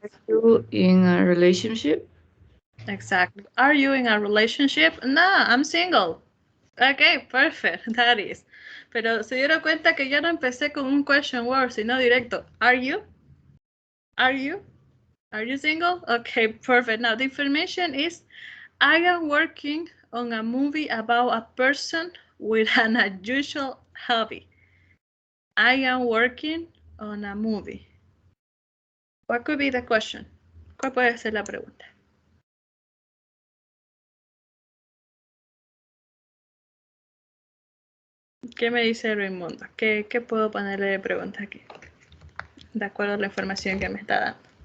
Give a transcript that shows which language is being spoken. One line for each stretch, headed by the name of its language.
English: Are you in a relationship? Exactly. Are you in a relationship? No, I'm single. Okay, perfect. That is.
Spanish: Pero se dieron cuenta que ya no empecé con un question word, sino directo.
English: Are you? Are you? Are you single? Okay, perfect. Now the information is, I am working on a movie about a person with an unusual hobby. I am working on a movie. What could be the question?
Spanish: ¿Cuál puede ser la pregunta? ¿Qué me dice Raimundo? ¿Qué puedo ponerle de pregunta aquí? De acuerdo a la información que me está dando.